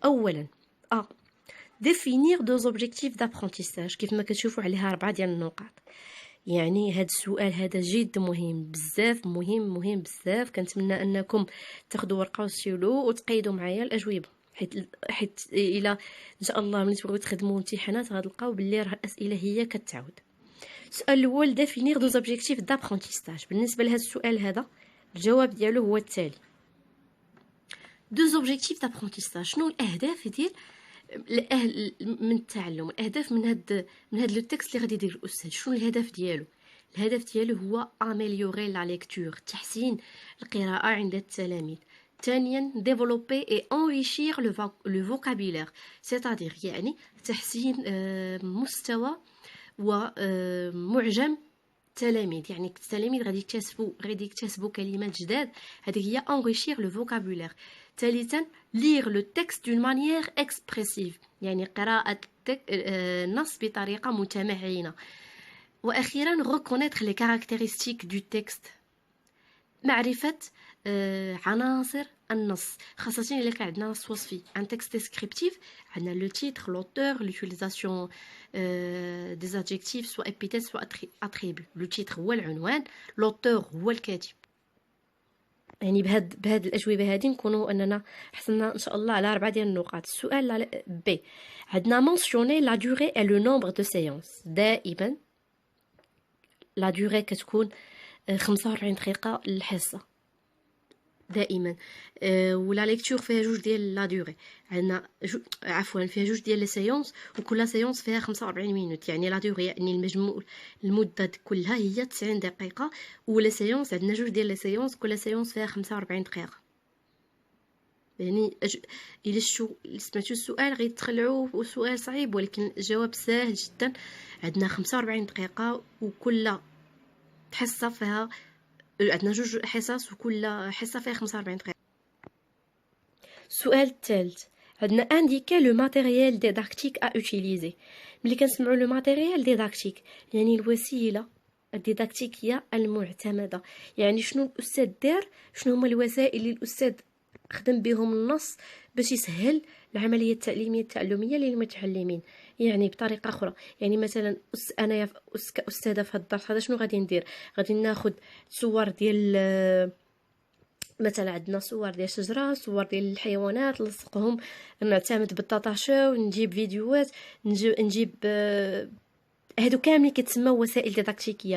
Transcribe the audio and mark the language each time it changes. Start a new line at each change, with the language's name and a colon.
French: اولا définir deux objectifs d'apprentissage.
Arabic: كيف ما كتشوفوا عليها 4 ديال النقاط. يعني هذا السؤال هذا جد مهم بزاف، مهم بزاف. كنتمنى انكم تاخذوا ورقه وستيلو وتقيدوا معايا الاجوبه، حيت الى ان شاء الله ملي تبغيو تخدموا امتحانات غتلقاو باللي راه الاسئله هي كتعاود. السؤال الاول
French: définir deux objectifs d'apprentissage.
Arabic: بالنسبه لهذا السؤال هذا الجواب ديالو هو التالي.
French: deux objectifs d'apprentissage.
Arabic: شنو الاهداف ديال من التعلم؟ الاهداف من هاد لو تكست اللي غادي يدير الاستاذ. شنو الهدف ديالو؟ الهدف ديالو هو
French: امéliorer la lecture،
Arabic: تحسين القراءه عند التلاميذ. ثانيا
French: développer et enrichir le vocabulaire، c'est-à-dire
Arabic: يعني تحسين مستوى ومعجم التلاميذ، يعني التلاميذ غادي يكتسبوا كلمات جداد، هذه هي
French: enrichir le vocabulaire. ثالثا lire le texte d'une manière expressive،
Arabic: يعني قراءة النص بطريقة متمعنة. وأخيرا
French: reconnaître les caractéristiques du texte،
Arabic: معرفة عناصر النص، خاصة إلا كان عندنا نص وصفي.
French: un texte descriptif عندنا le titre, l'auteur, l'utilisation des adjectifs soit épithètes soit attributs. le titre
Arabic: هو العنوان،
French: l'auteur
Arabic: هو الكاتب. يعني بهاد الأجوبة هذه نكونوا أننا حصلنا إن شاء الله على 4 ديال النقاط. السؤال ب عندنا
French: mentionner la durée et le nombre de séances.
Arabic: دائما لا durée كتكون 45 دقيقة الحصة دائما. ولا ليكتور فيها جوج ديال لا دوري، عندنا عفوا فيها جوج ديال لي سيونس، وكل سيونس فيها 45 مينوت. يعني لا دوري يعني المجموع المده كلها هي 90 دقيقه، ولا سيونس عندنا جوج ديال لي سيونس، كل سيونس فيها 45 دقيقه. يعني الا سمعتوا السؤال غيتخلعوا سؤال صعيب، ولكن الجواب سهل جدا. عندنا 45 دقيقه وكل حصه فيها، عندنا جوج حصص وكل حصه فيها 45 دقيقه. السؤال الثالث عندنا
French: indiquer le matériel didactique à utiliser.
Arabic: ملي كنسمعوا لو ماتيريال ديداكتيك يعني الوسيله الديداكتيكيه المعتمده، يعني شنو الاستاذ دار، شنو هما الوسائل اللي الاستاذ خدم بهم النص باش يسهل العمليه التعليميه التعلميه للمتعلمين. يعني بطريقه اخرى، يعني مثلا انا كاستاذه في هذا الدرس هذا شنو غادي ندير؟ غادي ناخذ صور ديال مثلا عندنا صور ديال الشجره، صور ديال الحيوانات، نلصقهم، نعتمد بالطاطاشو، نجيب فيديوهات، نجيب هادو كاملين كيتسموا وسائل ديداكتيكيه.